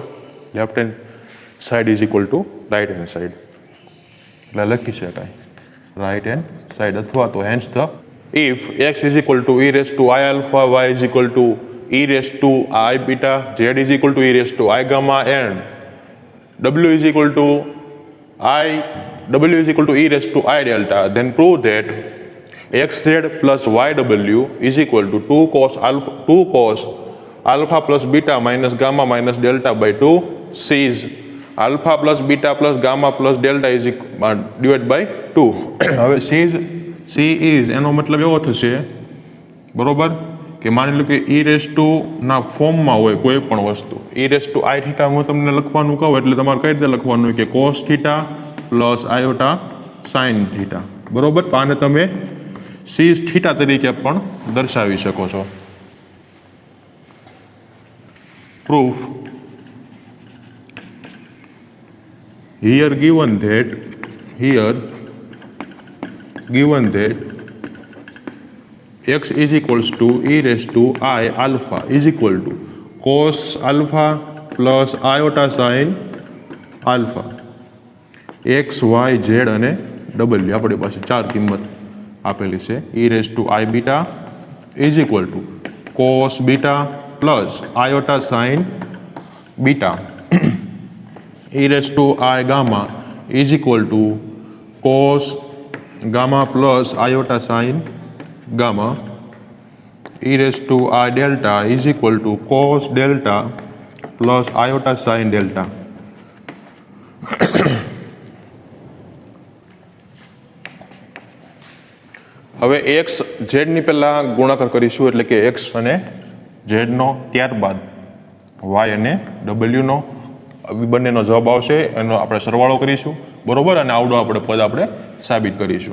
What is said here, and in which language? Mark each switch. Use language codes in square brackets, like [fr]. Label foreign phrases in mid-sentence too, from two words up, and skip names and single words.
[en] left hand side is equal to right hand side, [gu] એટલે લખી શકાય [en] right hand side, [gu] અથવા તો [en] hence the if x is equal to e raise to i alpha, y is equal to e raise to i beta, z is equal to e raise to i gamma and w is equal to e raise to i delta, then prove that xz plus yw is equal to 2 cos alpha plus beta minus gamma minus delta by 2 c's alpha plus beta plus gamma plus delta is divided by 2. [gu] હવે [en] c is [gu] એનો મતલબ એવો થશે, બરોબર, કે માની લો કે [en] e raise to [gu] ના ફોર્મમાં હોય કોઈ પણ વસ્તુ, [en] e raise to i theta [gu] હું તમને લખવાનું કહું એટલે તમારે કઈ રીતે લખવાનું કે [en] cos theta plus iota sine theta, [gu] બરોબર. તો આને તમે [en] c theta [gu] તરીકે પણ દર્શાવી શકો છો. [en] પ્રૂફ here given that x is equals to e raised to I alpha is equal to cos alpha plus iota sin alpha, x y z [gu] અને w આપણી પાસે 4 કિંમત આપેલી છે. [en] e raised to I beta is equal to cos beta plus iota sin beta, e raised to I gamma is equal to cos gamma plus iota sin gamma, e raised to I delta is equal to cos delta plus iota sin delta. [gu] હવે એક્સ ઝેડની પહેલાં ગુણાકાર કરીશું, એટલે કે એક્સ અને ઝેડનો, ત્યારબાદ વાય અને ડબલ્યુનો બંનેનો જવાબ આવશે, એનો આપણે સરવાળો કરીશું, બરોબર, અને આવડો આપણે પદ આપણે સાબિત કરીશું.